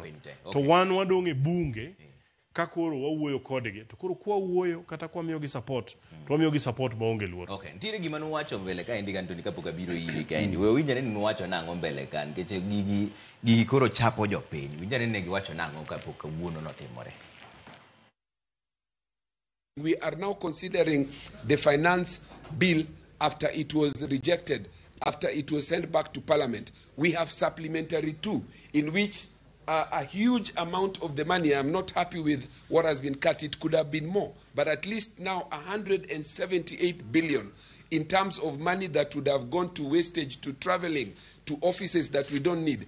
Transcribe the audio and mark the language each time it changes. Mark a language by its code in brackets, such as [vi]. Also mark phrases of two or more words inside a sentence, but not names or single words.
[luo] To wan wadong' e bunge ka koro wawuoyo kodgi. To koro kwa wuoyo kata kwa miyo gi support, to wamiyo gi support maonge luoro. Okay, ntiere gima nuwacho mbele ka endi Antony kapok abiro iri ka endi. We winjane ni nuwacho nang'o mbele ka nikech gigi koro chapo jopiny. Winjane ni giwacho nang'o kapok wuono notimore. [en] We are now considering the finance bill after it was rejected, after it was sent back to Parliament. We have supplementary two, in which a huge amount of the money, I'm not happy with what has been cut, it could have been more, but at least now 178 billion in terms of money that would have gone to wastage, to traveling, to offices that we don't need.